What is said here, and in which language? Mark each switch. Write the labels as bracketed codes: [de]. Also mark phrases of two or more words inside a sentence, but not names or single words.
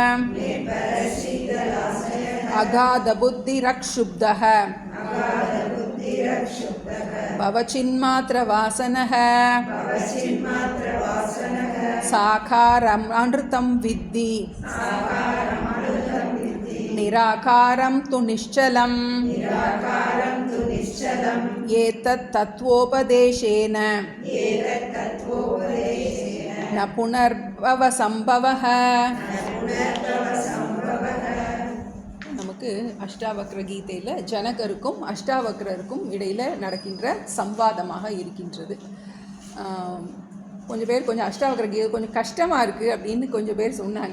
[sa] अगाधबुद्धिरक्षुब्धः भवचिन्मात्रवासनः साकारम् अनृतं विद्धि निराकारं तु निश्चलम् एतत् तत्त्वोपदेशेन न पुनर्भवसम्भवः. [ta] நமக்கு அஷ்டாவக்ர கீதையில் ஜனகருக்கும் அஷ்டாவக்ரருக்கும் இடையில் நடக்கின்ற சம்வாதமாக இருக்கின்றது. கொஞ்சம் பேர் கொஞ்சம் அஷ்டாவக்ர கீதை கொஞ்சம் கஷ்டமாக இருக்குது அப்படின்னு கொஞ்சம் பேர் சொன்னாங்க.